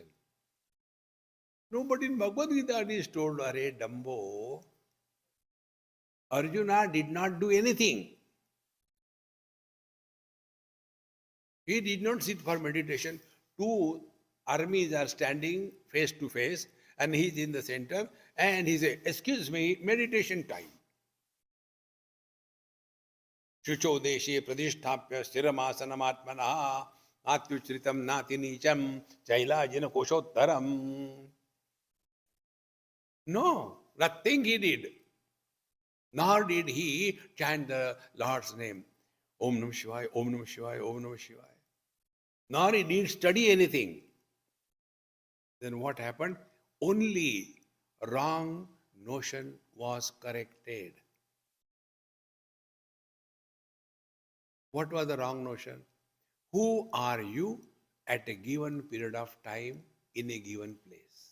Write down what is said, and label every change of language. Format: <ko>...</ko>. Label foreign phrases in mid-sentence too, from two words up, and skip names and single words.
<en>Nobody in Bhagavad Gita is told, Are Dambo, Arjuna did not do anything. He did not sit for meditation. Two armies are standing face to face and he is in the center and he says, excuse me, meditation time.</en> <sa>शुचौ देशे प्रतिष्ठाप्य स्थिरमासनमात्मनः अत्युच्छ्रितं नाति नीचं चैलाजिन कुशोत्तरम्.</sa> <en>No, nothing he did. Nor did he chant the Lord's name.</en> <sa>ॐ नमः शिवाय, ॐ नमः शिवाय, ॐ नमः शिवाय.</sa> <en>Nor he didn't study anything. Then what happened? Only wrong notion was corrected. What was the wrong notion? Who are you at a given period of time in a given place?</en>